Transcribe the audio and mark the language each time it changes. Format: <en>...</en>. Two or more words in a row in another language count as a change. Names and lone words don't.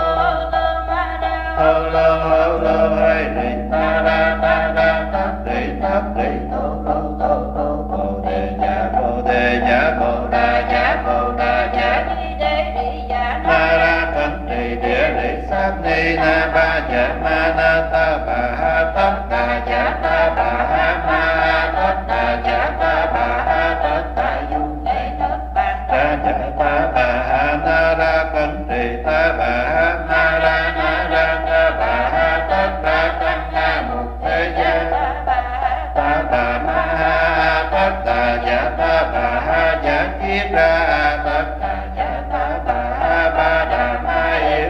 <vi>lô hay đi ta ra thất đi thô bồ đề nhã bồ đà nhã ma ra cẩn trì địa lý sát ni na ba dạ ma na ta bà ha tất đà dạ ta bà ha ma tất đà dạ ta bà ha tất đà du ra dạ ta bà ha na ra cẩn trì ta bà ha ma ra na ra ta bà ha tất đà tăng na mục thế gian ta bà ma ha tất đà dạ ta bà ha dạ kiết ra tất đà dạ ta bà ha ba đà ma yết</vi>